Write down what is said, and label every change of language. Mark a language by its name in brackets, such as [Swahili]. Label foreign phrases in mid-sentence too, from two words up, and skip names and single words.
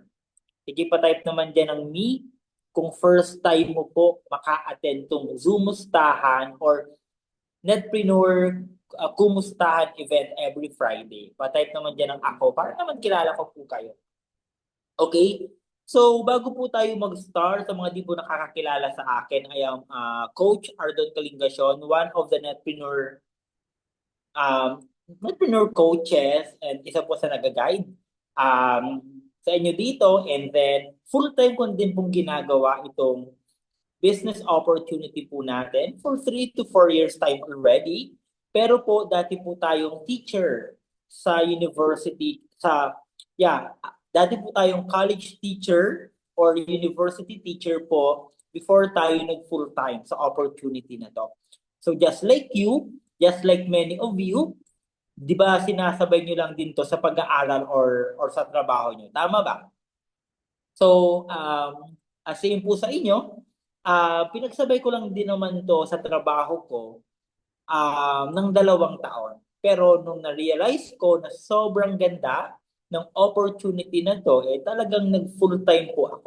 [Filipino] Sige pa type naman dyan ng me kung [English] first time [Filipino] mo po maka-attend tong Zoomstahan or Netpreneur Kumustahan [English] event every Friday. [Filipino] Pa-type naman dyan ng ako para naman kilala ko po kayo. Okay? So, bago po tayo mag-start, sa mga di po nakakakilala sa akin, [English] I am Coach Ardon Kalingasyon, one of the Netpreneur coaches and [Filipino] isa po sa nag-guide sa inyo dito. [English] And then, [Filipino] full-time ko din pong ginagawa itong [English] business opportunity [Filipino] po natin [English] for 3 to 4 years time already. [Filipino] Pero po, dati po tayong teacher sa university, dati po tayong [English] college teacher or university teacher [Filipino] po before tayo nag full-time sa opportunity na to. [English] So just like you, just like many of you, [Filipino] di ba sinasabay nyo lang din to sa pag-aaral or sa trabaho nyo? Tama ba? So, same po sa inyo, pinagsabay ko lang din naman to sa trabaho ko ng 2 taon. Pero nung na-realize ko na sobrang ganda ng opportunity na to, talagang nag-full-time po ako.